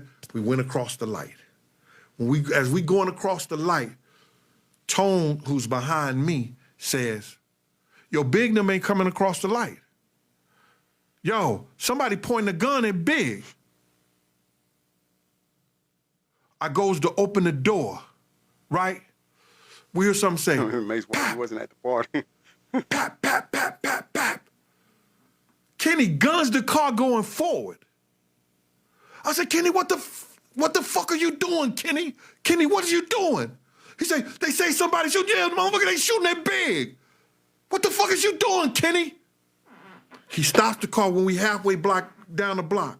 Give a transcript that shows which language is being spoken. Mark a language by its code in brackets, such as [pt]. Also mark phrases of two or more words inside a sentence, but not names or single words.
[en] We went across the light. As we going across the light, Tone, who's behind me, says, yo, Big them ain't coming across the light. Yo, somebody pointing a gun at Big. I goes to open the door, right? We hear something say, Amazing why he wasn't at the party. pap, pap, pap, pap, pap. Kenny guns the car going forward. I said, Kenny, what the fuck are you doing, Kenny? Kenny, what are you doing? He said, they say somebody shooting. Yeah, motherfucker, they shooting at Big. What the fuck is you doing, Kenny? He stops the car when we halfway block down the block.